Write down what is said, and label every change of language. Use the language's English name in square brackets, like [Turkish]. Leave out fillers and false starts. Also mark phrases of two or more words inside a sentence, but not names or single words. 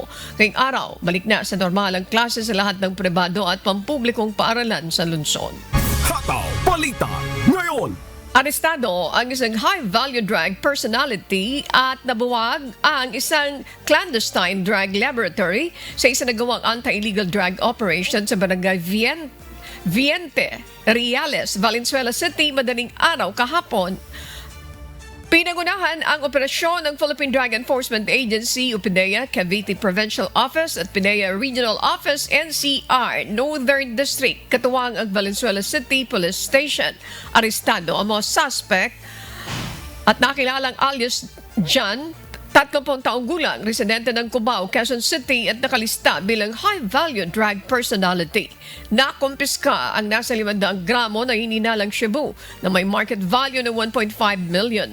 [Filipino] Ngayong araw, balik na sa normal ang klase sa lahat ng pribado at pampublikong paaralan sa lungsod. Hataw Balita ngayon. Arestado ang isang [English] high-value drug personality [Filipino] at nabuwag ang isang [English] clandestine drug laboratory [Filipino] sa isang nagawang [English] anti-illegal drug operation [Filipino] sa barangay Viente, Reales, Valenzuela City, madaling araw kahapon. Pinangunahan ang operasyon ng Philippine Drug Enforcement Agency o PDEA, Cavite Provincial Office at PDEA Regional Office, NCR, Northern District, katuwang ang Valenzuela City Police Station. Arestado ang mga suspect at nakilalang alias John, 30 taong gulang, residente ng Cubao, Quezon City at nakalista bilang [English] high-value drug personality. [Filipino] Nakumpiska ang nasa 500 gramo na hininalang Cebu na may [English] market value [Filipino] ng 1.5 million.